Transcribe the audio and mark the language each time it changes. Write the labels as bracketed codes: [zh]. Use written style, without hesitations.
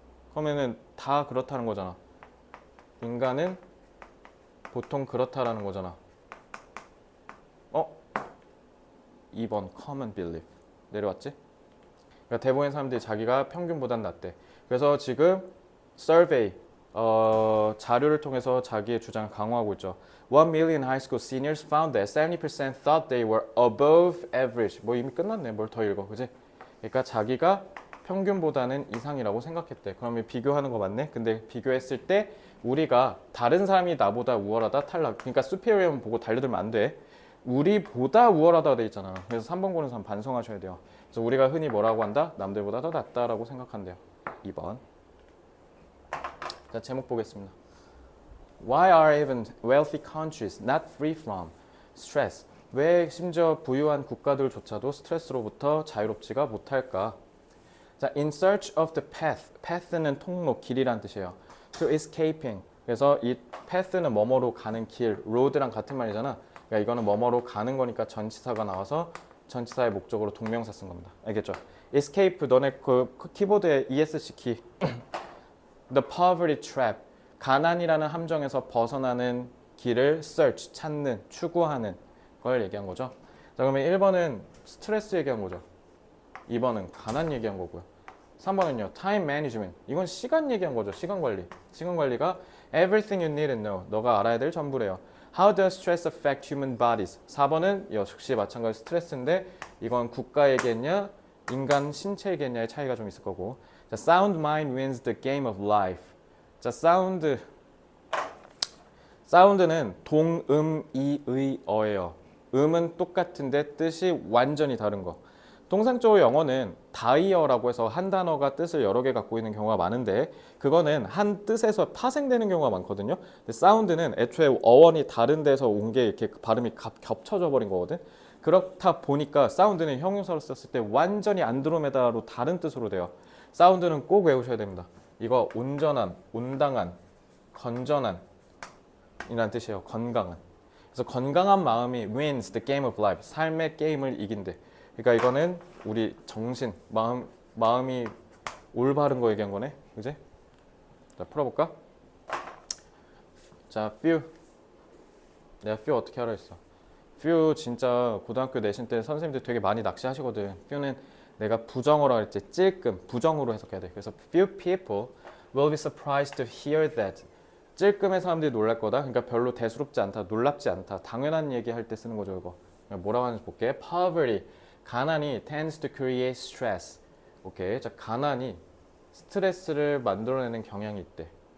[ko] 그러면은 다 그렇다는 거잖아. 인간은 보통 그렇다라는 거잖아. 2번 common belief 내려왔지? 그러니까 대부분의 사람들이 자기가 평균보단 낫대. 그래서 지금 survey 자료를 통해서 자기의 주장을 강화하고 있죠. [en] 1,000,000 high school seniors found that 70% thought they were above average. [ko] 뭐 이미 끝났네. 뭘 더 읽어, 그지? 그러니까 자기가 평균보다는 이상이라고 생각했대. 그러면 비교하는 거 맞네? 근데 비교했을 때 우리가 다른 사람이 나보다 우월하다, 탈락. 그러니까 superior만 보고 달려들면 안 돼. 우리보다 우월하다고 돼 있잖아. 그래서 3번 고른 사람 반성하셔야 돼요. 그래서 우리가 흔히 뭐라고 한다? 남들보다 더 낫다라고 생각한대요. 2번. 자, 제목 보겠습니다. [en] Why are even wealthy countries not free from stress? [ko] 왜 심지어 부유한 국가들조차도 스트레스로부터 자유롭지가 못할까? [en] 자, in search of the path. [ko] path는 통로, 길이란 뜻이에요. [en] to escaping. [ko] 그래서 이 path는 뭐뭐로 가는 길, road랑 같은 말이잖아. 그러니까 이거는 뭐뭐로 가는 거니까 전치사가 나와서 전치사의 목적으로 동명사 쓴 겁니다. 알겠죠? escape, 너네 그 키보드에 ESC 키. [en] The poverty trap. [ko] 가난이라는 함정에서 벗어나는 길을 search, 찾는, 추구하는 걸 얘기한 거죠. 자, 그러면 1번은 스트레스 얘기한 거죠. 2번은 가난 얘기한 거고요. 3번은요, [en] time management. [ko] 이건 시간 얘기한 거죠. 시간 관리. 시간 관리가 [en] everything you need to know. [ko] 너가 알아야 될 전부래요. [en] How does stress affect human bodies? [ko] 4번은 역시 마찬가지 스트레스인데 이건 국가 얘기했냐, 인간 신체 얘기했냐의 차이가 좀 있을 거고. [en] 자, sound mind wins the game of life. [ko] 자, 사운드는 동음이의어예요. 음은 똑같은데 뜻이 완전히 다른 거. 통상적으로 영어는 다이어라고 해서 한 단어가 뜻을 여러 개 갖고 있는 경우가 많은데 그거는 한 뜻에서 파생되는 경우가 많거든요. 근데 사운드는 애초에 어원이 다른 데서 온 게 이렇게 발음이 겹쳐져 버린 거거든. 그렇다 보니까 사운드는 형용사로 썼을 때 완전히 안드로메다로 다른 뜻으로 돼요. 사운드는 꼭 외우셔야 됩니다. 이거 온전한, 온당한, 건전한 이란 뜻이에요. 건강한. 그래서 건강한 마음이 [en] wins the game of life. [ko] 삶의 게임을 이긴대. 그러니까 이거는 우리 정신, 마음이 올바른 거 얘기한 거네. 그지? 자, 풀어볼까? 자, few. 내가 few 어떻게 하라 했어? few 진짜 고등학교 내신 때 선생님들 되게 많이 낚시하시거든. few는 내가 부정어라 그랬지. 찔끔, 부정으로 해석해야 돼. [en] 그래서 few people will be surprised to hear that. [ko] 찔끔의 사람들이 놀랄 거다. 그러니까 별로 대수롭지 않다, 놀랍지 않다. 당연한 얘기할 때 쓰는 거죠, 이거. 뭐라고 하는지 볼게. poverty. 가난이 [en] tends to create stress. [ko] 오케이. 자, 가난이 스트레스를 만들어내는 경향이 있대.